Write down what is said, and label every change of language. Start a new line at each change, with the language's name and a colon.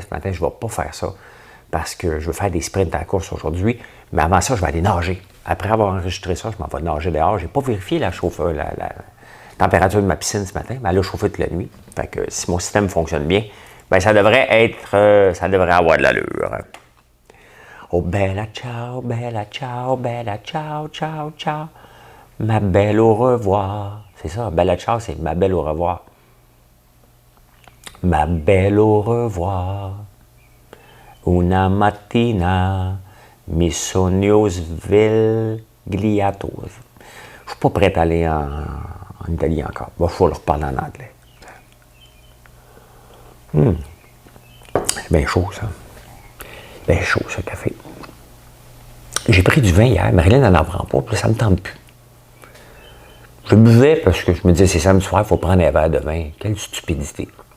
French: Ce matin, je ne vais pas faire ça parce que je veux faire des sprints à la course aujourd'hui. Mais avant ça, je vais aller nager. Après avoir enregistré ça, je m'en vais nager dehors. Je n'ai pas vérifié la température de ma piscine ce matin, mais elle a chauffé toute la nuit. Fait que si mon système fonctionne bien, ben ça devrait avoir de l'allure.
Italian: Oh, bella ciao, ciao, ciao, ciao.
French: Ma belle au revoir. C'est ça, bella ciao, c'est ma belle au revoir. Ma belle au revoir.
Italian: Una mattina mi sogno svegliato.
French: Je ne suis pas prêt à aller en Italie encore. Il va falloir leur parler en anglais. C'est bien chaud, ça. Bien chaud, ce café. J'ai pris du vin hier. Marilyn n'en prend pas, puis ça ne me tente plus. Je buvais parce que je me disais, c'est samedi soir, il faut prendre un verre de vin. Quelle stupidité.